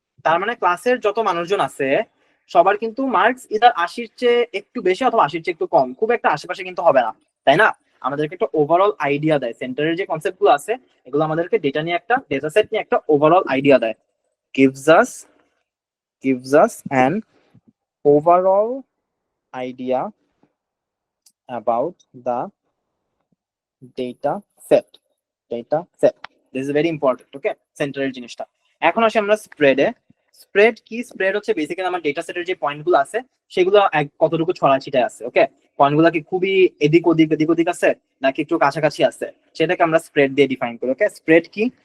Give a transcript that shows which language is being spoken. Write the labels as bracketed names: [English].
[Bangla] তার মানে ক্লাসের যত মানুষজন আছে সবার কিন্তু মার্কস ইদার 80-র চেয়ে একটু বেশি অথবা 80-র চেয়ে একটু কম, খুব একটা আশেপাশে কিন্তু হবে না, তাই না? আমাদেরকে একটা ওভারঅল আইডিয়া দেয়। সেন্টারের যে কনসেপ্ট গুলো আছে এগুলো আমাদেরকে ডেটা নিয়ে, একটা ডেটা সেট নিয়ে একটা ওভারঅল আইডিয়া দেয়। [English] gives us an overall idea about the data set. This is very important. [Bangla] Okay, সেন্টারের জিনিসটা। এখন আসি আমরা স্প্রেডে। স্প্রেড কি? স্প্রেড হচ্ছে বেসিক্যালি আমার ডেটা সেটের যে পয়েন্ট গুলো আছে সেগুলো কতটুকু ছড়াছিটায় আছে। ওকে, পয়েন্ট গুলা কি খুবই এদিক ওদিক আছে নাকি একটু কাছাকাছি আছে, সেটাকে আমরা স্প্রেড দিয়ে ডিফাইন করি। ওকে, স্প্রেড কি?